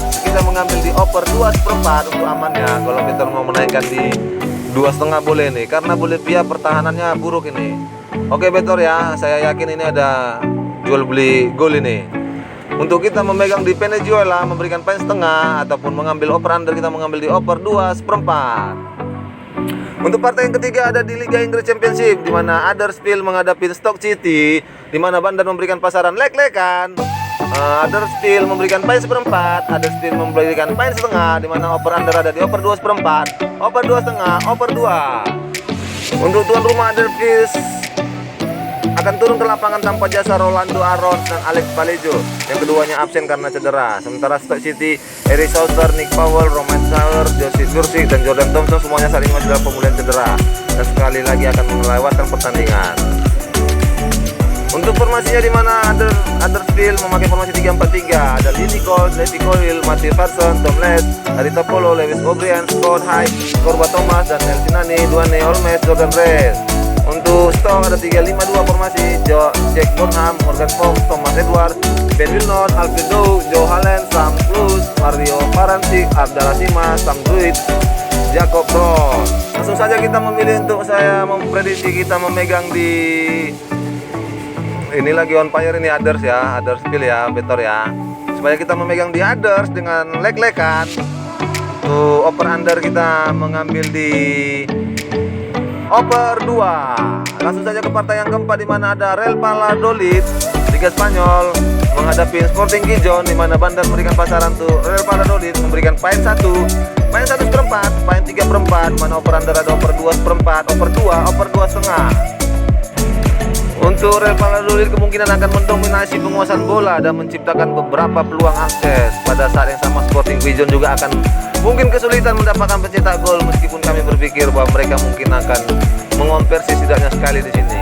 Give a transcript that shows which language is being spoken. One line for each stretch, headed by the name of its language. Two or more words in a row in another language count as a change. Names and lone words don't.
Indonesian: Kita mengambil di over 2/4 untuk amannya. Kalau Betor mau menaikkan di 2,5 boleh nih, karena Bolivia pertahanannya buruk ini. Oke Betor ya, saya yakin ini ada jual beli gol ini. Untuk kita memegang di Venezuela, memberikan poin setengah ataupun mengambil
English: over under,
Indonesian: kita mengambil di over 2/4. Untuk partai yang ketiga ada di Liga Inggris Championship, di mana Huddersfield menghadapi Stoke City, di mana Bandar memberikan pasaran lek-lekan. Huddersfield memberikan poin 1/4, Huddersfield memberikan poin setengah, di mana
English: over under
Indonesian: ada di over 2/4, over 2,5, over 2. Untuk tuan rumah Huddersfield akan turun ke lapangan tanpa jasa Rolando Arons dan Alex Valejo, yang keduanya absen karena cedera. Sementara Stoke City, Eric Souter, Nick Powell, Romain Sauer, Joseph Jursic dan Jordan Thompson semuanya saat ini masih dalam pemulihan cedera dan sekali lagi akan melewatkan pertandingan. Untuk formasinya di mana Huddersfield memakai formasi 3-4-3, ada Lee Nicole, Levi Colwill, Matthew Parson, Tom Les, Arita Polo, Lewis O'Brien, Scott Hyde, Korba Thomas dan Elsinani, Duane Olmes, Jordan Reyes. Untuk Stoke ada 3-5-2 formasi, Jack Bonham, Morgan Fox, Thomas Edward, Ben Wilnot, Alfred Dow, Joe Hallen, Sam Klus, Mario Parancic, Abdallah Sima, Sam Druid, Jacob Ross. Langsung saja kita memilih untuk saya memprediksi kita memegang di ini lagi
English: on fire
Indonesian: ini Others ya, Huddersfield ya, Betor ya. Supaya kita memegang di Others dengan lek-lekan. Tuh
English: over under
Indonesian: kita mengambil di over 2. Langsung saja ke partai yang keempat, di mana ada Real Valladolid Liga Spanyol menghadapi Sporting Gijon, di mana Bandar memberikan pasaran tuh Real Valladolid memberikan poin 1, poin 1/4, poin 3/4, mana
English: over under
Indonesian: ada over 2/4, over 2, over 2,5. Untuk Real Valladolid kemungkinan akan mendominasi penguasaan bola dan menciptakan beberapa peluang akses. Pada saat yang sama Sporting Gijon juga akan mungkin kesulitan mendapatkan pencetak gol, meskipun kami berpikir bahwa mereka mungkin akan mengonversi setidaknya sekali di sini.